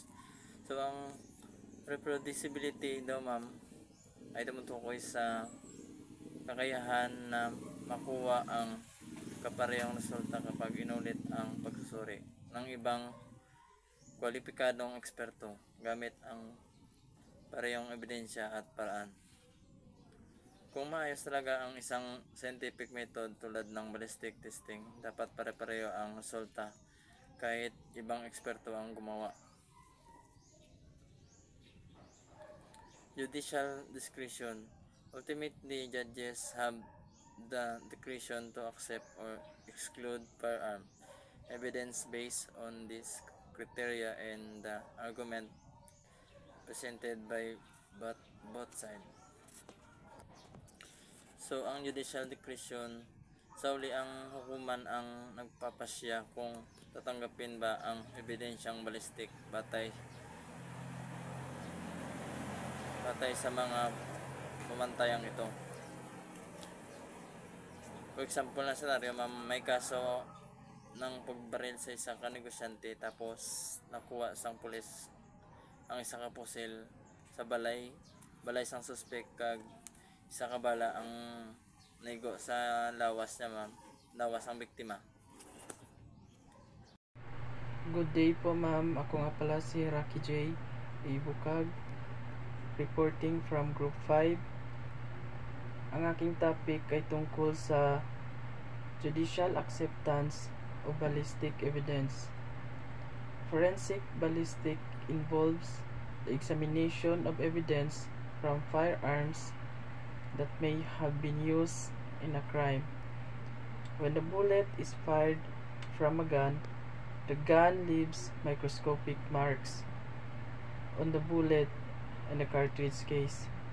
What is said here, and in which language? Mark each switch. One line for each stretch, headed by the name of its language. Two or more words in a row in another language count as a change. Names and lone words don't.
Filipino: So, ang reproducibility daw, ma'am, ay tumutukoy sa kakayahan na makuha ang kaparehong resulta kapag inulit ang pagsusuri ng ibang kwalipikadong eksperto gamit ang parehong ebidensya at paraan. Kung maayos talaga ang isang
English: scientific method
Filipino: tulad ng
English: ballistic testing,
Filipino: dapat pare-pareho ang resulta kahit ibang eksperto ang gumawa.
English: Judicial discretion. Ultimately, judges have the discretion to accept or exclude firearm evidence based on this criteria and the argument presented by both sides.
Filipino: So, ang
English: judicial discretion,
Filipino: sauli ang hukuman ang nagpapasya kung tatanggapin ba ang ebidensyang ballistic batay sa mga pamantayang ito.
English: For example
Hiligaynon: na senaryo, may kaso ng pagbaril sa isang kanegosyante tapos nakuha sang pulis ang isang kapusil sa balay sang suspek kag isa ka bala ang naigo sa lawas niya, ma'am. Lawas ang biktima.
English: Good day po, ma'am.
Filipino: Ako nga pala si Rocky J.
English: Ibukag, reporting from Group 5.
Filipino: Ang aking topic ay tungkol sa
English: judicial acceptance of ballistic evidence. Forensic ballistic involves the examination of evidence from firearms that may have been used in a crime. When the bullet is fired from a gun, the gun leaves microscopic marks on the bullet and the cartridge case.